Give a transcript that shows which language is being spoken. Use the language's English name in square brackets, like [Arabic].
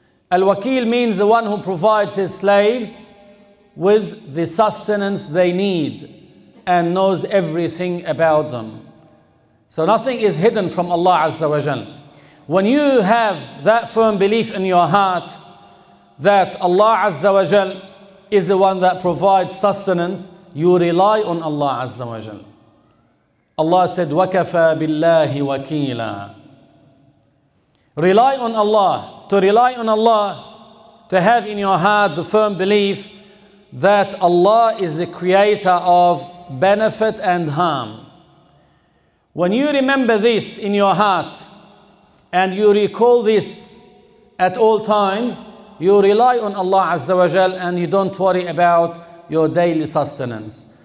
[English] Al-Wakil means the one who provides his slaves with the sustenance they need and knows everything about them. So nothing is hidden from Allah Azza wa Jal. When you have that firm belief in your heart that Allah Azza wa Jal is the one that provides sustenance, you rely on Allah Azza wa Jal. Allah said, [Arabic] وَكَفَى بِاللَّهِ وَكِيلًا. [English] Rely on Allah. To rely on Allah, to have in your heart the firm belief that Allah is the creator of benefit and harm. When you remember this in your heart, and you recall this at all times, you rely on Allah Azza wa Jal and you don't worry about your daily sustenance.